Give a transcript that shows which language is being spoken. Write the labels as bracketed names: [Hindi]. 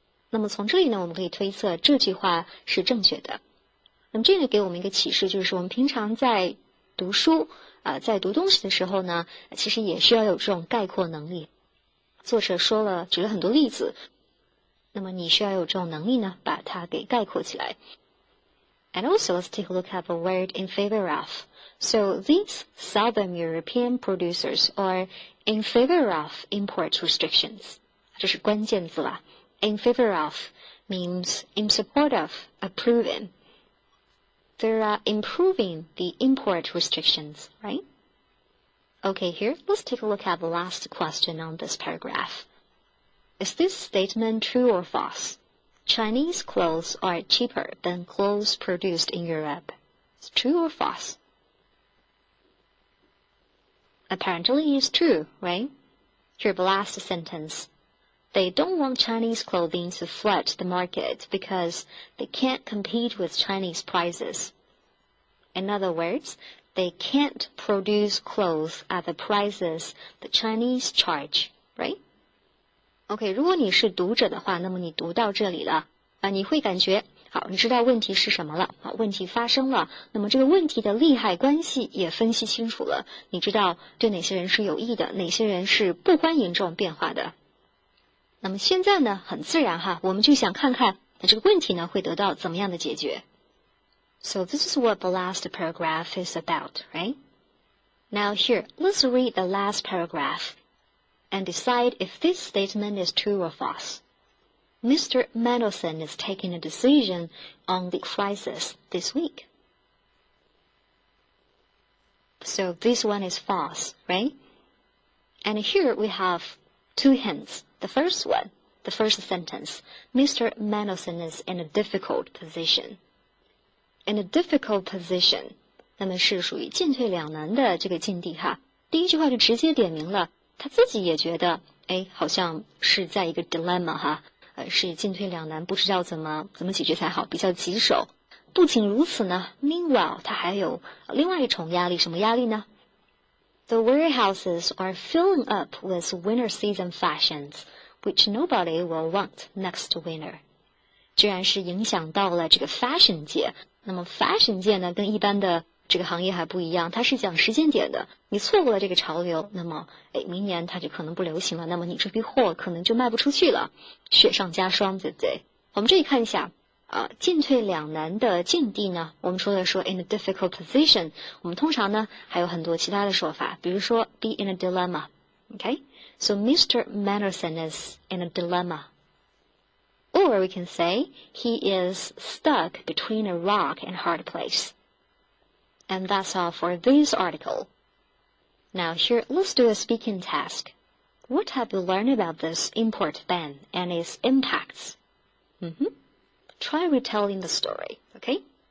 [Chinese] 那么从这里呢，我们可以推测这句话是正确的。那么这个给我们一个启示，就是我们平常在读书在读东西的时候呢，其实也需要有这种概括能力。作者举了很多例子。那么你需要有这种能力呢，把它给概括起来。 [English] And also, let's take a look at the word in favor of. So these Southern European producers are in favor of import restrictions. [Chinese] 这是关键字啦。 [English] In favor of means in support of, approving. They are improving the import restrictions, right? Okay, here, let's take a look at the last question on this paragraph.Is this statement true or false? Chinese clothes are cheaper than clothes produced in Europe. It's true or false? Apparently it's true, right? Here the last sentence. They don't want Chinese clothing to flood the market because they can't compete with Chinese prices. In other words, they can't produce clothes at the prices the Chinese charge, right?OK， [Chinese] 如果你是读者的话，那么你读到这里了你会感觉好，你知道问题是什么了问题发生了，那么这个问题的利害关系也分析清楚了，你知道对哪些人是有益的，哪些人是不欢迎这种变化的。那么现在呢，很自然我们就想看看这个问题呢会得到怎么样的解决。 [English] So this is what the last paragraph is about, right? Now here, let's read the last paragraph.And decide if this statement is true or false. Mr. Mendelsohn is taking a decision on the crisis this week. So this one is false, right? And here we have two hints. The first one, the first sentence, Mr. Mendelsohn is in a difficult position. In a difficult position, [Chinese] 那么是属于进退两难的这个境地哈。第一句话就直接点明了。他自己也觉得好像是在一个 dilemma 是进退两难，不知道怎么解决才好，比较棘手。不仅如此呢 meanwhile 他还有另外一重压力，什么压力呢？ [English] The warehouses are filling up with winter season fashions which nobody will want next winter. [Chinese] 居然是影响到了这个 fashion 界。那么 fashion 界呢跟一般的这个行业还不一样，它是讲时间点的，你错过了这个潮流，那么明年它就可能不流行了，那么你这批货可能就卖不出去了，雪上加霜，对不对？我们这里看一下进退两难的境地呢，我们除了说 [English] in a difficult position， [Chinese] 我们通常呢还有很多其他的说法，比如说 [English] be in a dilemma, okay? So Mr. Mendelsohn is in a dilemma. Or we can say he is stuck between a rock and hard place.And that's all for this article. Now here, let's do a speaking task. What have you learned about this import ban and its impacts? Try retelling the story, okay?